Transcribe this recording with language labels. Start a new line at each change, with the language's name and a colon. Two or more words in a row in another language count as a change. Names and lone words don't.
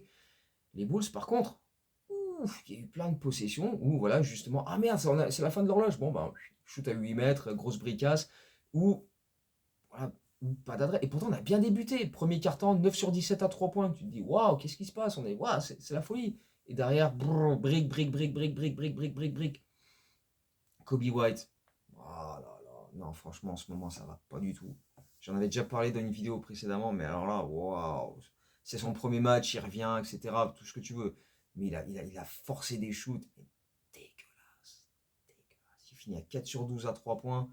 French: Les Bulls, par contre, il y a eu plein de possessions où, voilà, justement, ah merde, c'est la fin de l'horloge, bon bah, shoot à 8 mètres, grosse bricasse, ou, voilà, pas d'adresse. Et pourtant, on a bien débuté. Premier quart-temps, 9 sur 17 à 3 points. Tu te dis, waouh, qu'est-ce qui se passe? Waouh, c'est la folie. Et derrière,
English: brick, brick, brick, brick, brick, brick, brick, brick, brick.
French: Kobe White. Oh là là. Non, franchement, en ce moment, ça va pas du tout. J'en avais déjà parlé dans une vidéo précédemment, mais alors là, waouh. C'est son premier match, il revient, etc. Tout ce que tu veux. Mais il a forcé des shoots. Mais dégueulasse. Dégueulasse. Il finit à 4 sur 12 à 3 points.